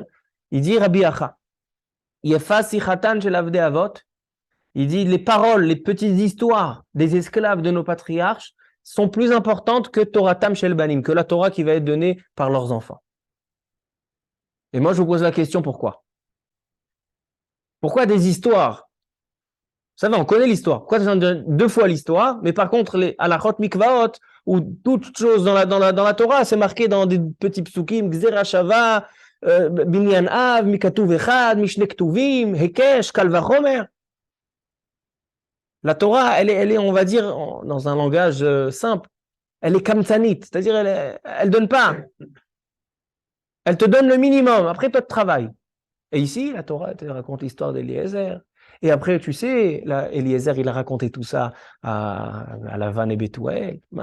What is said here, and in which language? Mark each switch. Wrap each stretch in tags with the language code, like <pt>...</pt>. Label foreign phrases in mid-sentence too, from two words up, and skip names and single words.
<fr>Il dit Rabbi Acha, il dit les paroles, les petites histoires des esclaves de nos patriarches sont plus importantes que</fr> <he>תורתם של בנים,</he> <fr>que la Torah qui va être donnée par leurs enfants. Et moi, je vous pose la question, pourquoi? Pourquoi des histoires? Vous savez, on connaît l'histoire. Pourquoi deux fois l'histoire, mais par contre, les</fr> <he>הלכות מקוואות,</he> <fr>ou toute chose dans la Torah, c'est marqué dans des petits psukim,</fr> <he>גזירה שווה בנין אב מכתוב אחד משני כתובים היקש קל וחומר.</he> <fr>La Torah, elle est, on va dire, dans un langage simple, elle est kamtsanit, c'est-à-dire elle donne pas. Elle te donne le minimum, après toi tu travailles. Et ici, la Torah te raconte l'histoire d'Eliezer. Et après, tu sais, Eliezer, il a raconté tout ça à Lavan et Bethuel.</fr>